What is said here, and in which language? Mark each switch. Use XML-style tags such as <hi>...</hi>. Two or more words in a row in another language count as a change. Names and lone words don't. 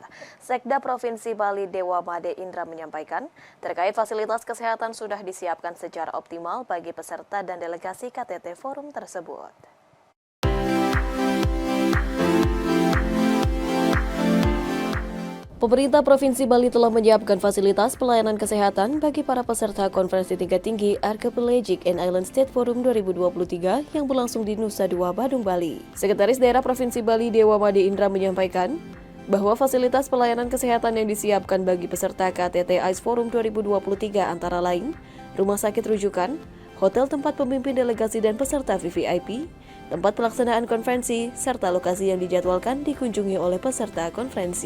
<id>Sekda Provinsi Bali Dewa Made Indra menyampaikan, terkait fasilitas kesehatan sudah disiapkan secara optimal bagi peserta dan delegasi KTT Forum tersebut. Pemerintah Provinsi Bali telah menyiapkan fasilitas pelayanan kesehatan bagi para peserta konferensi tingkat tinggi Archipelagic and Island State Forum 2023 yang berlangsung di Nusa Dua, Badung, Bali. Sekretaris Daerah Provinsi Bali Dewa Made Indra menyampaikan bahwa fasilitas pelayanan kesehatan yang disiapkan bagi peserta KTT AIS Forum 2023 antara lain rumah sakit rujukan, hotel tempat pemimpin delegasi dan peserta VVIP, tempat pelaksanaan konferensi, serta lokasi yang dijadwalkan dikunjungi oleh peserta konferensi.</id>